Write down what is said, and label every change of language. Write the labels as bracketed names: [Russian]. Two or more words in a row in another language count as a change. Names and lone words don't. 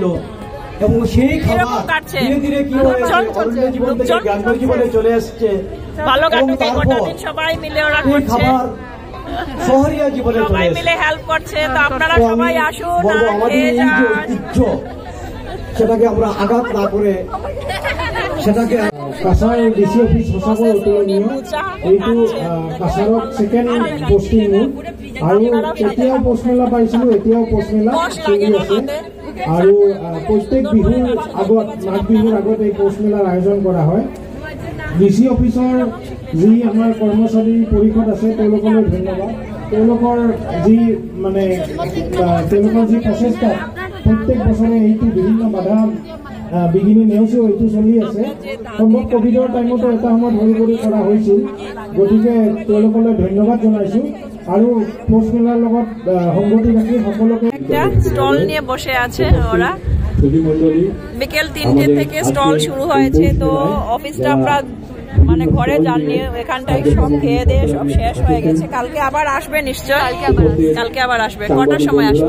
[Bangla] এবং সেই খাবার ধীরে ধীরে কি হয়েছে অরণ্য জীবন থেকে গ্রাম্য জীবনে চলে আসছে এবং তারপর এই খাবার শহরিয়া জীবনে চলে আসছে। বলবো আমাদের এই যে ঐতিহ্য সেটাকে আমরা আঘাত না করে সেটাকে [Assamese] কাছাৰ ডিসি অফিস সঁচাকৈ অতুলনীয়। এইটো কাছাৰত ছেকেণ্ড পোষ্টিং মোৰ, আৰু তেতিয়াও পোষ্টমেলা পাইছিলোঁ, এতিয়াও পোষ্টমেলা চলি আছে। আৰু প্ৰত্যেক বিহুৰ আগত, মাঘ বিহুৰ আগত এই পোষ্টমেলাৰ আয়োজন কৰা হয়। ডিসি অফিসৰ যি আমাৰ কৰ্মচাৰী পৰিষদ আছে তেওঁলোকলৈ ধন্যবাদ। তেওঁলোকৰ যি মানে তেওঁলোকৰ যি প্ৰচেষ্টা প্ৰত্যেক বছৰে এইটো বিভিন্ন বাধা বিঘিনি নেওচিও এইটো চলি আছে। সম্ভৱ কোভিডৰ টাইমতো এটা সময়ত হৈ কৰি কৰা হৈছিল, গতিকে তেওঁলোকলৈ ধন্যবাদ জনাইছোঁ। আৰু পোষ্ট মেলাৰ লগত সংগতি রাখি সকলকে [Bangla] স্টল নিয়ে বসে আছে ওরা। বিকেল 3টে থেকে স্টল শুরু হয়েছে, তো অফিসটা আমরা মানে ঘরে যাননি, এখানটায় সব খেয়ে দিয়ে সব শেষ হয়ে গেছে। কালকে আবার আসবে নিশ্চয়, কালকে আবার আসবে। কটার সময় আসবে?